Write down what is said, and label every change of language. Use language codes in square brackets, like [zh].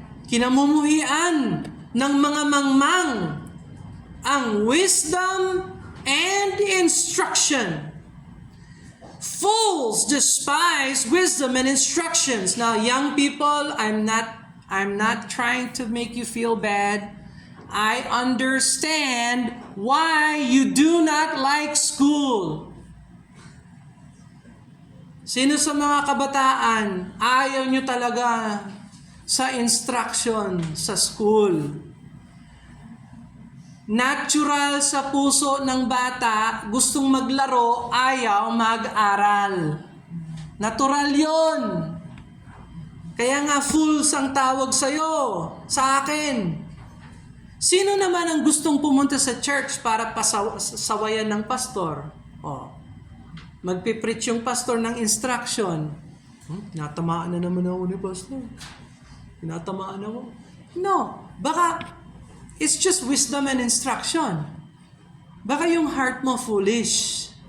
[tl] Kinamumuhian ng mga mangmang ang [en] wisdom and instruction. Fools despise wisdom and instructions. Now, young people, I'm not trying to make you feel bad. I understand why you do not like school. [tl] Sino sa mga kabataan, ayaw nyo talaga sa instruction sa school? Natural sa puso ng bata, gustong maglaro, ayaw mag-aral. Natural yon. Kaya nga fools ang tawag sa'yo, sa akin. Sino naman ang gustong pumunta sa church para sawayan ng pastor? Magpipreach yung pastor ng instruction. Natamaan na naman ako ni pastor. Natamaan ako. [en] No, baka it's just wisdom and instruction. [tl] Baka yung heart mo foolish.